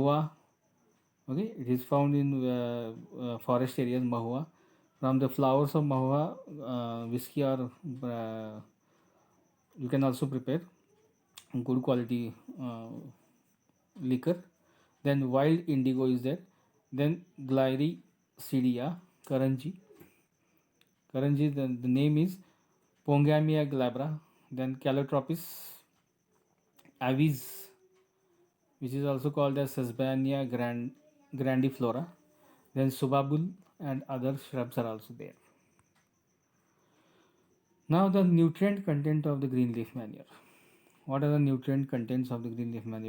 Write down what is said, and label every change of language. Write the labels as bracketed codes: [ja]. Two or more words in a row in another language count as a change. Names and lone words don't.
[en] Okay, it is found in forest areas, mahua, From the flowers of mahua, whiskey or you can also prepare good quality liquor. Then wild indigo is there. Then Glyceridia, Karanji. Karanji, the name is Pongamia glabra. Then Calotropis avis, which is also called as Sesbania grandiflora. Then Subabul and other shrubs are also there. Now the nutrient content of the green leaf manure. What are the nutrient contents of the green leaf manure?